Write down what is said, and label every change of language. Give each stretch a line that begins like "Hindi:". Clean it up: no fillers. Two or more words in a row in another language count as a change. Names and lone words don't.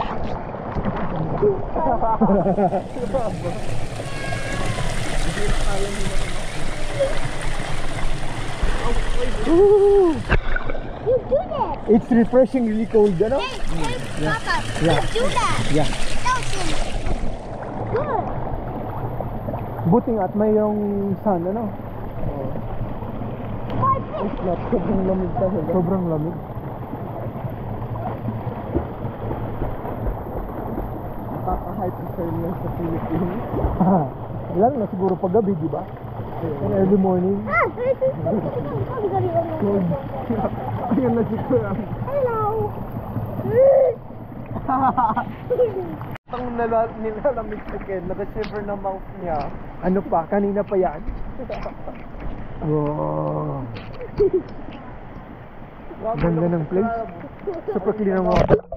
English: Ooh. You do that! It's refreshing, really cold, you know? Hey, Papa, Yeah. you do that! Yeah. Ocean! Good!
Filipino: Buti nga at may yung sun, ano?
English: It's
Filipino: not sobrang lamig talaga. Sobrang lamig. Nakaka-hypothermia sa Philippines. Lalo na siguro pag gabi, di ba?
English: And early morning. Ah, this is Cold.
Filipino: Ayun na si Kuya.
English: Hello!
Filipino: Ang nilalamig si Ken, naka-shiver na mouth niya. Ano pa? Kanina pa yan? Wow. Ganda ng place.
English: Super clean
Filipino: ang water.